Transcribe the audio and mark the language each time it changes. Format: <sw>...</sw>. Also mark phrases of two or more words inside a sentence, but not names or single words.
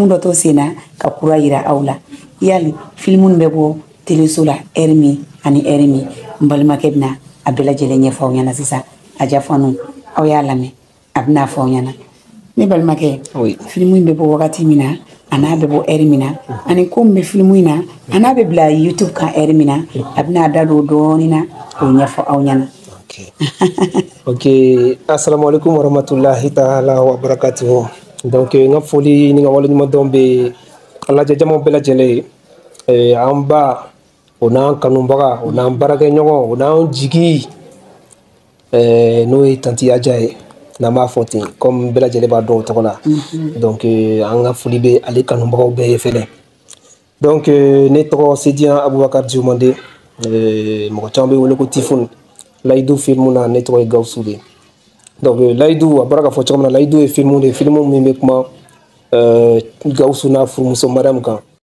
<bm>dɔ to sen na ka kura yira aw la yali filimu bɛ bɔ teleso la heure min ani heure min n balimakɛ bɛna a bɛɛ lajɛlen ɲɛfɔ aw ɲɛna sisan a jafanu aw y'a lamɛn a bɛna fɔ aw ɲɛna ne balimakɛ filimu bɛ bɔ wagati min na a n'a bɛ bɔ heure min na ani ko min bɛ filimu in na a n'a bɛ bila YouTube kan heure min na a bɛna da don dɔɔnin na k'o ɲɛfɔ aw ɲɛna.</bm> <ar>Ok, assalamu alaikum warahmatullahi ta'ala wa barakatuhu.</ar> <bm>Donc n ka foli ni n ka waleɲumandɔn bɛ alajɛjamaw bɛɛ lajɛlen ye an ba o n'an kanubaga o n'an baarakɛɲɔgɔn o n'an jigi n'o ye tanti Aja ye n'an b'a fɔ ten comme bɛɛ lajɛlen b'a dɔn o tɔgɔ la donc an ka foli bɛ ale kanubagaw bɛɛ ye fɛnɛ donc ne tɔgɔ Sediyan Abubakar Diomande mɔgɔ caman bɛ wele ko Tifun Layidu film na ne tɔgɔ ye Gawusu de donc Layidu a bɔra ka fɔ cogo min na Layidu ye film de film min bɛ kuma Gawusu n'a furumuso Mariam kan.</bm>